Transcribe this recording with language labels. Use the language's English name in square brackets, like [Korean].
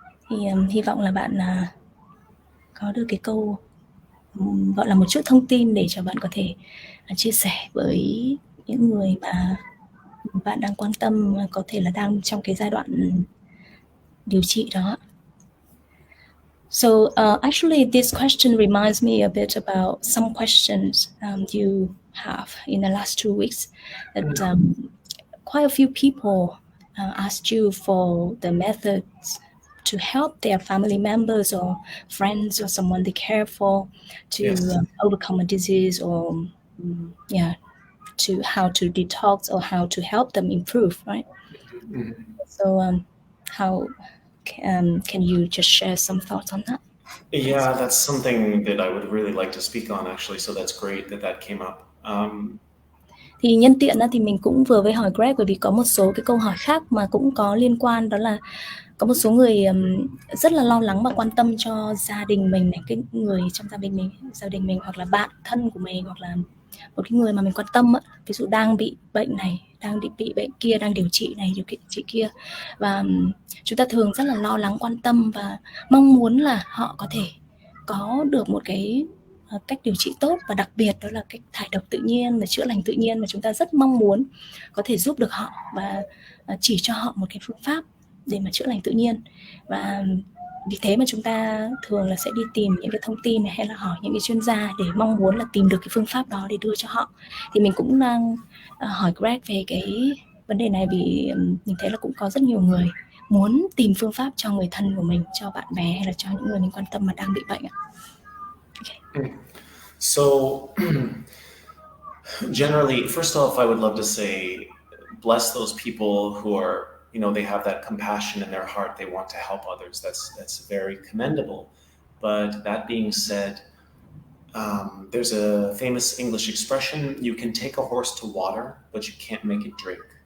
[Vietnamese] Thì hy vọng là bạn có được cái câu gọi là một chút thông tin để cho bạn có thể chia sẻ với những người mà bạn đang quan tâm, có thể là đang trong cái giai đoạn điều trị đó. [English] So actually this question reminds me a bit about some questions you have in the last 2 weeks, that quite a few people asked you for the methods to help their family members or friends or someone they care for to overcome a disease, or to how to detox, or how to help them improve, right? So how can you just share some thoughts on that? Yeah, that's something that I would really like to speak on, actually, so that's great that came up. [Vietnamese] Thì nhân tiện thì mình cũng vừa với hỏi Greg, bởi vì có một số cái câu hỏi khác mà cũng có liên quan, đó là có một số người rất là lo lắng và quan tâm cho gia đình mình này, cái người trong gia đình mình, hoặc là bạn thân của mình, hoặc là một cái người mà mình quan tâm, ví dụ đang bị bệnh này, đang bị bệnh kia, đang điều trị này, điều trị kia, và chúng ta thường rất là lo lắng, quan tâm và mong muốn là họ có thể có được một cái cách điều trị tốt, và đặc biệt đó là cách thải độc tự nhiên và chữa lành tự nhiên, mà chúng ta rất mong muốn có thể giúp được họ và chỉ cho họ một cái phương pháp để mà chữa lành tự nhiên. Và vì thế mà chúng ta thường là sẽ đi tìm những cái thông tin này, hay là hỏi những cái chuyên gia để mong muốn là tìm được cái phương pháp đó để đưa cho họ. Thì mình cũng đang hỏi Greg về cái vấn đề này, vì mình thấy là cũng có rất nhiều người muốn tìm phương pháp cho người thân của mình, cho bạn bè, hay là cho những người mình quan tâm mà đang bị bệnh. [English] Okay. So generally, first off, I would love to say, bless those people who are, they have that compassion in their heart. They want to help others. That's very commendable. But that being said, there's a famous English expression: you can take a horse to water, but you can't make it drink.